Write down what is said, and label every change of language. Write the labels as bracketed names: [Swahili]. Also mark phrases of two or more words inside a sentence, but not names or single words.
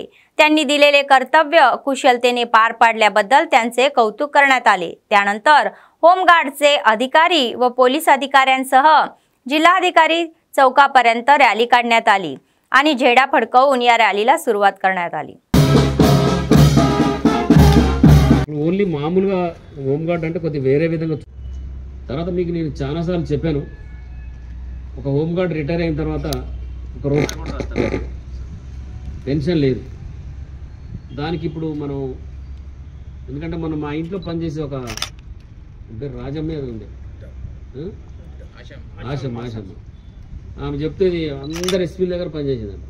[Marathi] त्यांनी दिलेले कर्तव्य कुशलतेने पार पाडल्याबद्दल त्यांचे कौतुक करण्यात आले. त्यानंतर होमगार्डचे अधिकारी व पोलीस अधिकाऱ्यांसह जिल्हाधिकारी चौकापर्यंत रॅली काढण्यात आली आणि झेंडा फडकवून या रॅलीला सुरुवात करण्यात आली. [Telugu] ఓన్లీ మామూలుగా హోంగార్డ్ అంటే కొద్దిగా వేరే విధంగా. తర్వాత మీకు నేను చాలాసార్లు చెప్పాను, ఒక హోంగార్డ్ రిటైర్ అయిన తర్వాత ఒక రోజు పెన్షన్ లేదు. దానికి ఇప్పుడు మనం ఎందుకంటే మనం మా ఇంట్లో పనిచేసే ఒక రాజమ్మ ఉంది, ఆశమ్మ ఆమె చెప్తేది అందరు ఎస్పీల దగ్గర పనిచేసేదంట.